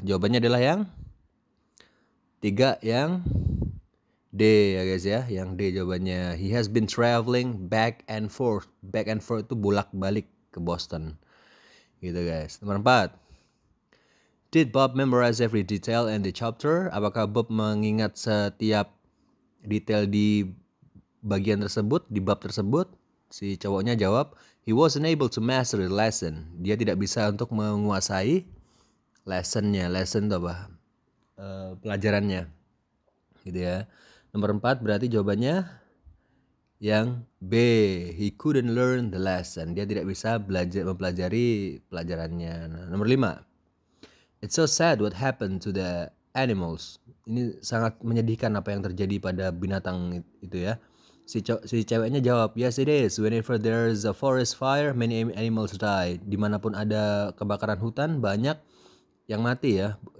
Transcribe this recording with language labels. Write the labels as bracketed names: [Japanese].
[Indonesian] Jawabannya adalah yang 3, yang D ya guys ya, yang D jawabannya. [English] He has been traveling back and forth. Back and forth [Indonesian] itu bolak-balik ke Boston. Gitu guys. Nomor 4. [English] Did Bob memorize every detail in the chapter? [Indonesian] Apakah Bob mengingat setiap detail di bagian tersebut, di bab tersebut? Si cowoknya jawab, [English] he wasn't able to master the lesson. [Indonesian] Dia tidak bisa untuk menguasai lessonnya. Lesson itu apa? Pelajarannya. Gitu ya. Nomor 4 berarti jawabannya yang B. [English] He couldn't learn the lesson. [Indonesian] Dia tidak bisa mempelajari pelajarannya. Nah, nomor 5. [English] It's so sad what happened to the animals. [Indonesian] Ini sangat menyedihkan apa yang terjadi pada binatang itu ya. Si ceweknya jawab, [English] yes it is. Whenever there's a forest fire, many animals die. [Indonesian] Dimanapun ada kebakaran hutan, banyak yang mati ya.